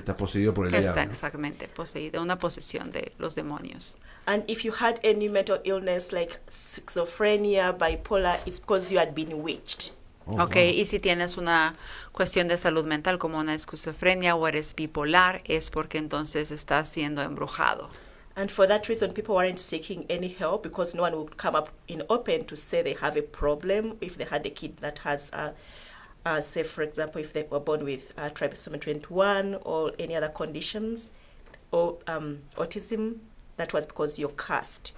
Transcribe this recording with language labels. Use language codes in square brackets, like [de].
[es] Que está poseído por el diablo. Está exactamente poseído, una posesión de los demonios. [en] And if you had any mental illness like schizophrenia, bipolar, it's because you had been witched. [es] Okay, y si tienes una cuestión de salud mental como una esquizofrenia o eres bipolar, es porque entonces estás siendo embrujado. [en] And for that reason, people weren't seeking any help because no one would come up in open to say they have a problem if they had a kid that has, say for example, if they were born with trisomy 21 or any other conditions, or autism, that was because you're cursed.